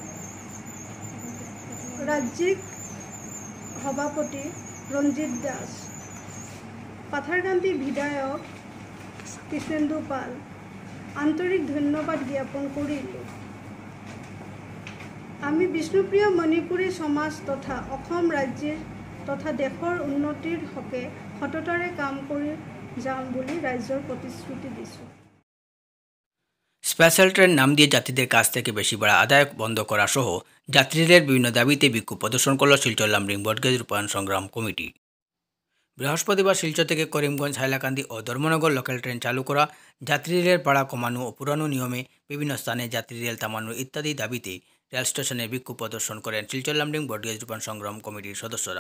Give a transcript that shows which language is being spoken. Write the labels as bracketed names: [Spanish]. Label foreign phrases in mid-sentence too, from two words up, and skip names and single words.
[Assamese] ৰাজ্যিক সভাপতি ৰঞ্জিত দাস, পাথাৰকান্দি বিধায়ক কৃষ্ণেন্দু পাল আন্তৰিক ধন্যবাদ জ্ঞাপন কৰিলোঁ। আমি বিষ্ণুপ্ৰিয়া মণিপুৰী সমাজ তথা অসম ৰাজ্যৰ তথা দেশৰ উন্নতিৰ হকে সততাৰে কাম কৰি যাম বুলি ৰাজ্যৰ প্ৰতিশ্ৰুতি দিছোঁ। [English] special train [Bangla] নাম দিয়ে যাত্রীদের কাছ থেকে বেশি ভাড়া আদায় বন্ধ করা সহ যাত্রী রেলের বিভিন্ন দাবিতে বিক্ষোভ প্রদর্শন করল শিলচর লামডিং বটগেজ রূপায়ণ সংগ্রাম কমিটি। বৃহস্পতিবার শিলচর থেকে করিমগঞ্জ, হাইলাকান্দি ও ধর্মনগর [English] local train [Bangla] চালু করা, যাত্রী রেলের ভাড়া কমানো ও পুরানো নিয়মে বিভিন্ন স্থানে যাত্রী রেল থামানো ইত্যাদি দাবিতে রেল স্টেশনে বিক্ষোভ প্রদর্শন করেন শিলচর লামডিং বটগেজ রূপায়ণ সংগ্রাম কমিটির সদস্যরা।